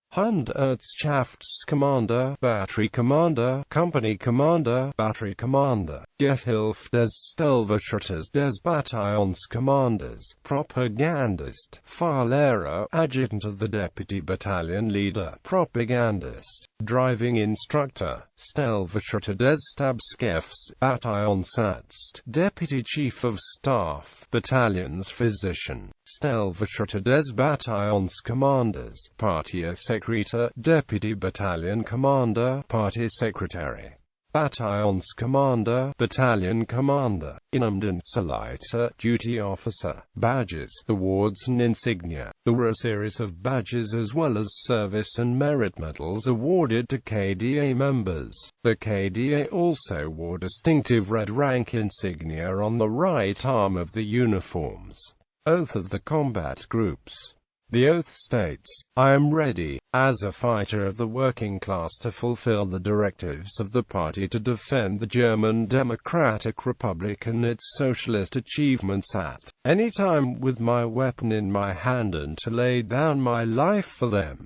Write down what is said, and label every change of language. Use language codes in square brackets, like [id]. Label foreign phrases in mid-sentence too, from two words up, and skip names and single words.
[en] Hundertschaftskommander, Battery Commander, Company Commander, Battery Commander, [de] Gehilfe des Stellvertreters des Bataillonscommanders, Propagandist, Fahrlehrer, [en] Adjutant of the Deputy Battalion Leader, Propagandist, Driving Instructor, [de] Stellvertreter des Stabschefs, Bataillonsarzt, [en] Deputy Chief of Staff, Battalion's Physician, [de] Stellvertreter des Bataillonscommanders, Parteisekretär, [en] Deputy Battalion Commander, Party Secretary, Bataillonskommander, Battalion Commander, Innendienstleiter, Duty Officer. Badges, awards and insignia. There were a series of badges as well as service and merit medals awarded to KDA members. The KDA also wore distinctive red rank insignia on the right arm of the uniforms. Oath of the combat groups. The oath states, "I am ready, as a fighter of the working class, to fulfill the directives of the party to defend the German Democratic Republic and its socialist achievements at any time with my weapon in my hand and to lay down my life for them.